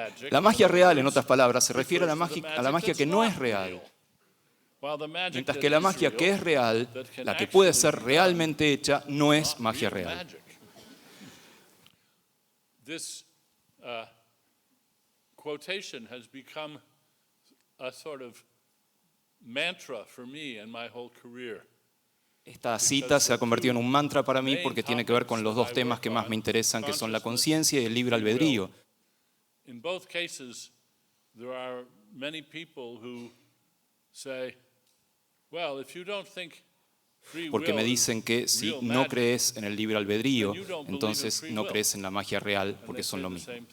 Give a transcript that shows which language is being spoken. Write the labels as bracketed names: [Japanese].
[Spanish] La magia real, en otras palabras, se refiere a la magia que no es real. Mientras que la magia que es real, la que puede ser realmente hecha, no es magia real. [English] This quotation has become a sort of mantra for me in my whole career. [Spanish] Esta cita se ha convertido en un mantra para mí porque tiene que ver con los dos temas que más me interesan, que son la conciencia y el libre albedrío. [English] In both cases, there are many people who say, well, if you don't think free will, [Spanish] porque me dicen que si no crees en el libre albedrío, entonces no crees en la magia real, porque son lo mismo.